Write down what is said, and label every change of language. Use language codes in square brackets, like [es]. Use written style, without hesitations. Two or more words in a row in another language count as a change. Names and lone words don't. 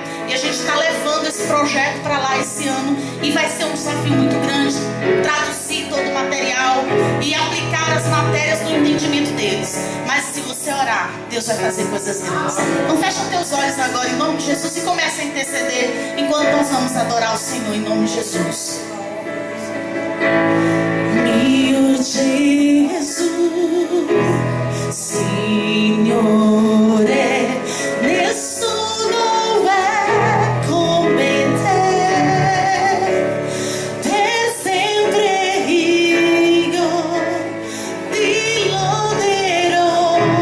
[pt] E a gente está levando esse projeto para lá esse ano e vai ser um desafio muito grande traduzir todo o material e aplicar as matérias no entendimento deles. Mas se você orar, Deus vai fazer coisas grandes. Então fecha teus olhos agora em nome de Jesus e começa a interceder enquanto nós vamos adorar o Senhor em nome de Jesus. Meu Jesus, [it] Signore, nessuno è come te, per sempre io ti loderò,